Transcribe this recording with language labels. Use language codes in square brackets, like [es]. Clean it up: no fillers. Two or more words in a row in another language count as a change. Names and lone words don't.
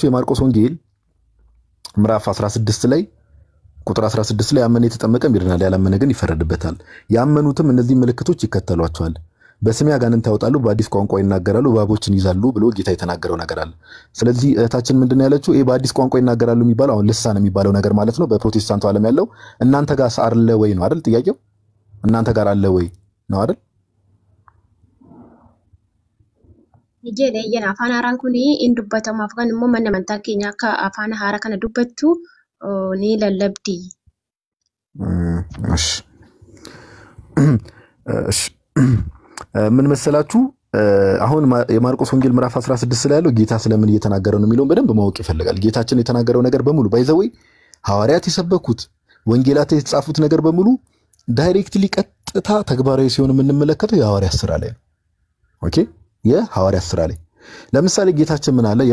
[am] የማርቆስ ወንጌል ምዕራፍ 16 ላይ ቁጥር 16 ላይ ያመነ የተጠመቀ ይድናል ያላመነ ግን ይፈረድበታል። ያመኑትም እነዚህ ምልክቶች ይከተሏቸዋል። በስሜ አጋንንት ያወጣሉ፣ በአዲስ ቋንቋ ይናገራሉ፣ እባቦችን ይዛሉ ብሎ ጌታ የተናገረው ነገር አለ። ስለዚህ እህታችን ምንድነው ያለችው? ይሄ በአዲስ ቋንቋ ይናገራሉ የሚባለው አሁን ልሳን የሚባለው ነገር ማለት ነው። በፕሮቴስታንቱ ዓለም ያለው እናንተ ጋር አለ ወይ ነው አይደል? ጥያቄው እናንተ ጋር አለ ወይ ነው አይደል? [om] Ijjeedha iyyan afaan haaraan kun in dubbatamaaf kan immoo manni amantaa keenya akka afaan haaraa kana dubbattu ni lallabdi. [am] እሺ ምን መሰላችሁ? አሁን የማርቆስ ወንጌል ምዕራፍ 16 ላይ ያለው ጌታ ስለምን እየተናገረ ነው የሚለውን በደንብ ማወቅ ይፈልጋል። ጌታችን የተናገረው ነገር በሙሉ ባይዘወይ ሐዋርያት የሰበኩት ወንጌላት የተጻፉት ነገር በሙሉ ዳይሬክትሊ ቀጥታ ተግባራዊ ሲሆን የምንመለከተው የሐዋርያት ሥራ ላይ ነው። ኦኬ የሐዋርያት ሥራ ላይ ለምሳሌ ጌታችን ምን አለ?